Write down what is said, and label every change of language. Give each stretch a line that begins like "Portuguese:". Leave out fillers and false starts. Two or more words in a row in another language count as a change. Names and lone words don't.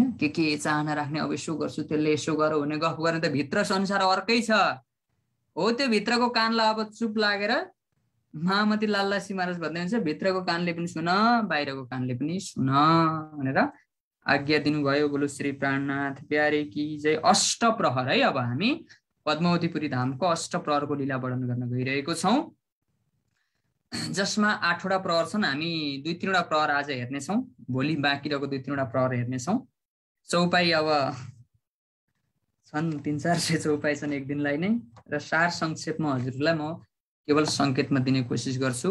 Nepali: के चाहना राख्ने, अब यसो गर्छु त्यसले यसो गरौँ भन्ने गफ गर्ने त भित्र संसार अर्कै छ हो। त्यो भित्रको कानलाई अब चुप लागेर महामती लालदासी महाराज भन्दै हुन्छ भित्रको कानले पनि सुन, बाहिरको कानले पनि सुन भनेर आज्ञा दिनुभयो।
Hindi: बोलो श्री प्राणनाथ प्यारे की जय। अष्टप्रहर है,
Nepali: अब हामी पद्मावतीपुरी धामको अष्टप्रहरको लीला वर्णन गर्न गइरहेको छौँ। जसमा 8वटा प्रहर छन्। हामी 2-3वटा प्रहर आज हेर्नेछौँ, भोलि बाँकी रहेको 2-3वटा प्रहर हेर्नेछौँ। चौपाई अब छन् 300-400 चौपाई छन् एक दिनलाई नै, र सार संक्षेपमा हजुरलाई म केवल सङ्केतमा दिने कोसिस गर्छु।